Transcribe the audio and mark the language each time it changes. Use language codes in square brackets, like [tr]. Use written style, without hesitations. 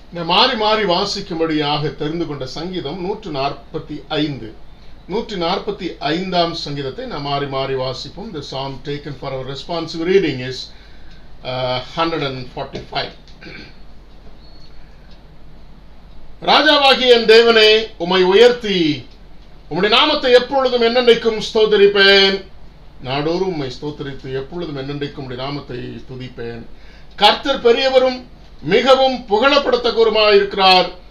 [ta] மாறி மாறி வாசிக்கும்படியாக தெரிந்து கொண்ட சங்கீதம் 145. 145ஆம் சங்கீதத்தை நாம் மாறி மாறி வாசிப்போம். [en] The psalm taken for our responsive reading is 145. [ta] ராஜாவாகிய என் தேவனே, உம்மை உயர்த்தி உம்முடைய நாமத்தை எப்பொழுதும் என்னென்றைக்கும் ஸ்தோத்தரிப்பேன். நாடோறும் உம்மை ஸ்தோத்தரித்து எப்பொழுதும் என்னென்றைக்கும் உம்முடைய நாமத்தை துதிப்பேன். கர்த்தர் பெரியவரும் மிகவும் புகழப்படத்தக்கவருமாயிருக்கிறார்.